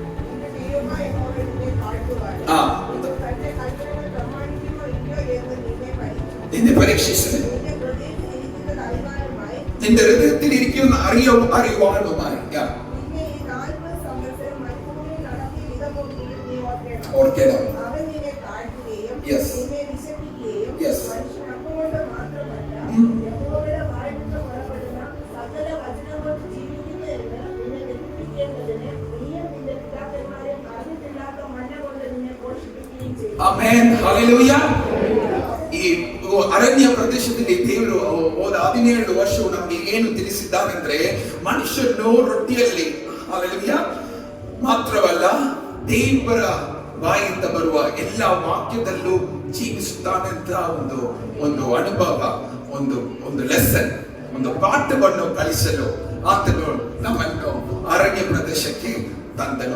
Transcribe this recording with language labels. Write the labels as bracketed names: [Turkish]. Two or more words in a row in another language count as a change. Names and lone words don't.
[Malayalam] നിന്നെ പരീക്ഷിച്ച് നിന്റെ ഹൃദയത്തിൽ ഇരിക്കുന്ന അറിയുവാനുമായി ഓർക്കണം. [English] Yes. Yes. Amen. Hallelujah. [Kannada] ಈ ಅರಣ್ಯ ಪ್ರದೇಶದಲ್ಲಿ ದೇವರು ಹೋದ 17 ವರ್ಷವು ನಮಗೆ ಏನು ತಿಳಿಸಿದ್ದಾನೆಂದ್ರೆ, ಮನುಷ್ಯನು ರೊಟ್ಟಿಯಲ್ಲಿ hallelujah ಮಾತ್ರವಲ್ಲ, ದೇವರ ಬಾಯಿಂದ ಬರುವ ಎಲ್ಲ ವಾಕ್ಯದಲ್ಲೂ ಜೀವಿಸುತ್ತಾನಂತ ಒಂದು ಅನುಭವ, ಒಂದು ಲೆಸನ್, ಒಂದು ಪಾಠವನ್ನು ಕಲಿಸಲು ಆತನು ನಮ್ಮನ್ನು ಅರಣ್ಯ ಪ್ರದೇಶಕ್ಕೆ ತಂದನು.